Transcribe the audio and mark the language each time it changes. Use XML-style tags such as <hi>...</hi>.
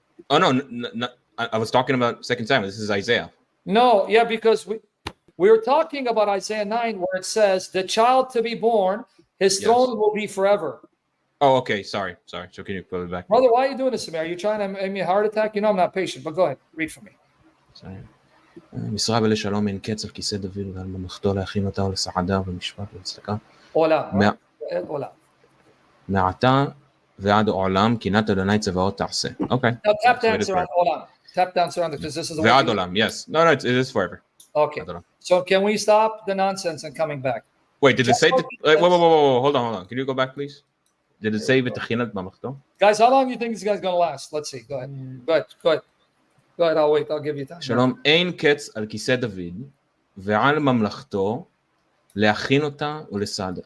<en>Oh no, I was talking about 2 Samuel. This is Isaiah. No, yeah, because we were talking about Isaiah 9, where it says, the child to be born, his throne will be forever. Oh, okay. Sorry. So can you pull it back? Brother, why are you doing this to me? Are you trying to make me a heart attack? You know I'm not patient, but go ahead. Read for me. Sorry.</en> <he>משרה ולשלום אין קץ על כיסא דוד ועל ממלכתו להכין אותה ולסעדה ולמשפט ולצדקה. עולם. מעתה ועד עולם קינת אדוני צבאות תעשה.</he> <en>Okay. Now tap dance around עולם. Tap dance around it because this is the</en> <he>ועד עולם, yes.</he> <en>No, it is forever. Okay. So can we stop the nonsense and coming back? Wait, did it say... Whoa. Hold on. Can you go back, please? Did it say</en> <he>ותכינת ממלכתו?</he> <en>Guys, how long do you think this guy's going to last? Let's see. Go ahead. Go ahead, I'll wait. I'll give you time.</en> <he>שלום, אין קץ על כיסא דוד ועל ממלכתו להכין אותה ולסעדה.</he>